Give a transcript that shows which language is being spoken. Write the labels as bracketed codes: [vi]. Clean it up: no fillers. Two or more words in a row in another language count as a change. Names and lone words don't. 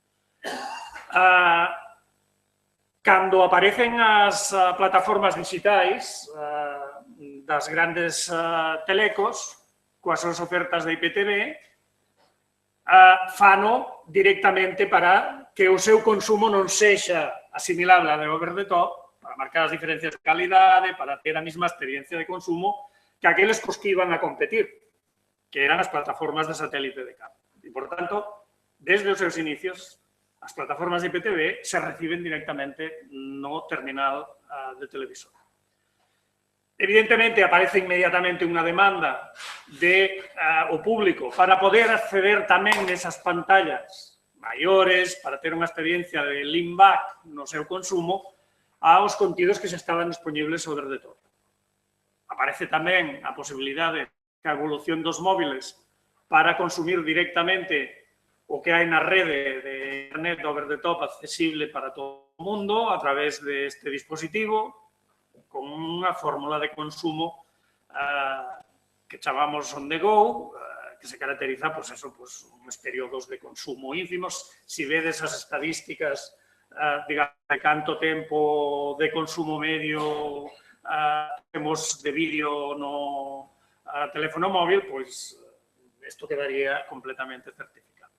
[gl] Cando aparecen as plataformas digitais das grandes telecos, coas súas ofertas de IPTV, fano directamente para que o seu consumo non sexa asimilable a de [en] over the top, [gl] para marcar as diferencias de calidade, para ter a mesma experiencia de consumo que aqueles cos que iban a competir, que eran as plataformas de satélite de cable. E, por tanto, desde os seus inicios, as plataformas de IPTV se reciben directamente no terminal de televisor. Evidentemente, aparece inmediatamente unha demanda do público para poder acceder tamén nesas pantallas maiores, para ter unha experiencia de [en] lean back [gl] no seu consumo, aos contidos que xa estaban disponibles [en] over the top. [gl] Aparece tamén a posibilidade que a evolución dos móviles para consumir directamente o que hai na rede de Internet [en] over the top [gl] accesible para todo o mundo a través deste dispositivo, con unha fórmula de consumo que chamamos [en] on the go, [gl] que se caracteriza, pois, eso, pois, uns períodos de consumo ínfimos. Si vedes as estadísticas, digamos, de canto tempo de consumo medio temos de vídeo no teléfono móvil, pois, isto quedaría completamente certificado.